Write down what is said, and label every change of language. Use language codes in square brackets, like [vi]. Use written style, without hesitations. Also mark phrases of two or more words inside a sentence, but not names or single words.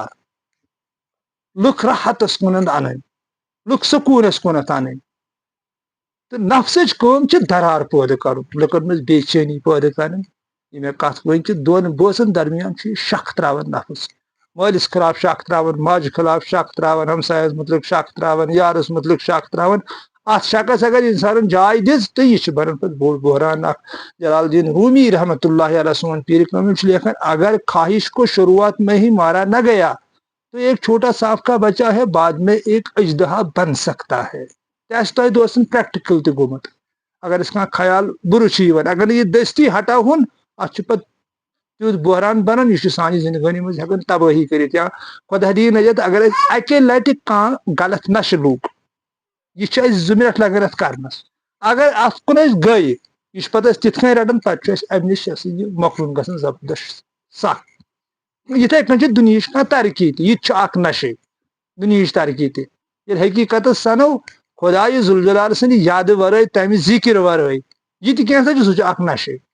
[ks] لُکھ راحتس کُنتھ انٕنۍ لُکھ سکوٗنس کُنتھ انٕنۍ تہٕ نفسٕچ کٲم چھِ درار پٲدٕ کرُن لُکن منٛز بے چینی پٲدٕ کرٕنۍ یہِ مےٚ کتھ ؤنۍ کہِ دۄن بٲژن درمیان چھُ یہِ شک تراوان نفس مٲلِس خٕلاف شک تراوان ماجہِ خٕلاف شک تراوان ہمسایس مُتعلق شک تراوان یارس مُتعلق شک تراوان اتھ شکس اگر انسانن جاے دِژ تہٕ یہِ چھُ بنان پتہٕ بوٚڑ بحران اکھ جلال الدین رومی رحمتہ اللہ علیہ سون پیٖرِ کٲمل چھُ لیکھان [ur] اگر خواہش کو شروعات میں ہی مارا نہ گیا تو ایک چھوٹا سانپ کا بچہ ہے بعد میں ایک اژدہا بن سکتا ہے [ks] تہِ آسہِ تۄہہِ دوستن پریکٹِکل تہِ گوٚمُت اگر أسۍ کانٛہہ خیال بُرٕ چھُ یِوان اگر نہٕ یہِ دٔستی ہٹاوہون اتھ چھُ پتہٕ تیُتھ بحران بنان یہِ چھُ سانہِ زندگٲنی منٛز ہٮ۪کان تبٲہی کٔرِتھ یا خۄدا دِیِن نجات اگر أسۍ اکے لٹہِ کانٛہہ غلط نشہٕ لوٚگ یہِ چھُ اسہِ 2 مِنٹ لگان اتھ کرنس اگر اتھ کُن أسۍ گٔے یہِ چھُ پتہٕ أسۍ تِتھ کٔنۍ رٹان پتہٕ چھُ اسہِ امہِ نِش یہِ مۄکلُن گژھان زبردست سکھ یِتھے کٔنۍ چھِ دُنہِچ کانٛہہ ترقی تہِ یہِ تہِ چھُ اکھ نشے دُنہِچ ترقی تہِ ییٚلہِ حقیٖقتس سنو خۄدایہِ ذوالجلال سٕنٛدِ یادٕ ورٲے تمہِ ذِکر ورٲے یہِ تہِ کینٛژھا چھُ سُہ چھُ اکھ نشے